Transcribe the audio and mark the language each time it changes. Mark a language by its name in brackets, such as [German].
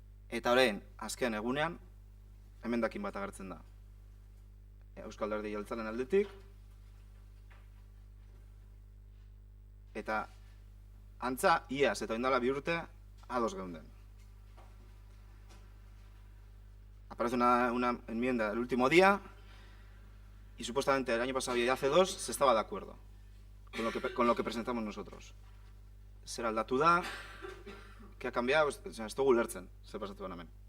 [Basque] Eta orain, azken egunean, emendakin bat agertzen da. Euskal Alderdi Jeltzalearen aldetik, eta antza, iaz eta oindala 2 urte, ados geunden. [Spanish] Aparece una enmienda el último día y supuestamente el año pasado y hace 2 se estaba de acuerdo con lo que presentamos nosotros. [Basque] Zer aldatu da, [Spanish] que ha cambiado, [Basque] ez dugu lertzen, zer pasatu da hemen.